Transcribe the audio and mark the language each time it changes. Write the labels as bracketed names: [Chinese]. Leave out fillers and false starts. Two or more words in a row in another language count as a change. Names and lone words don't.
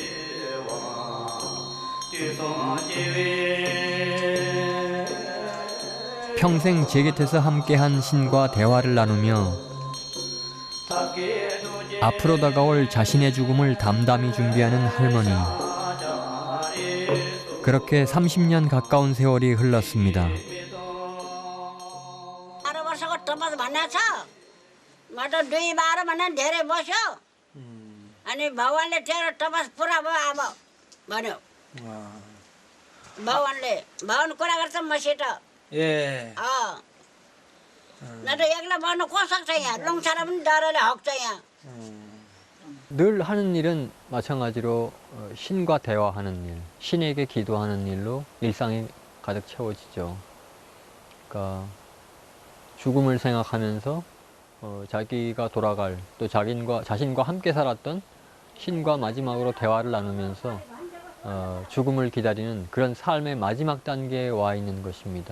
[Korean] 평생 제 곁에서 함께한 신과 대화를 나누며 앞으로 다가올 자신의 죽음을 담담히 준비하는 할머니. 그렇게 30년 가까운 세월이 흘렀습니다. [Nepali] 12 वर्षको टमस भन्ने छ म त 2-12 भन्ने धेरै बस्यो अनि भगवानले तेरो टमस पुरा भयो अब भन्यो बाहुनले बाहुन कुरा गर्छ मसित ए न त एक्लै भन्नु को सक्छ यहाँ लङछारा पनि डरले हक्छ यहाँ [Korean] 늘 하는 일은 마찬가지로 신과 대화하는 일, 신에게 기도하는 일로 일상이 가득 채워지죠. 그러니까 죽음을 생각하면서 자기가 돌아갈 또 자신과 함께 살았던 신과 마지막으로 대화를 나누면서 죽음을 기다리는 그런 삶의 마지막 단계에 와 있는 것입니다.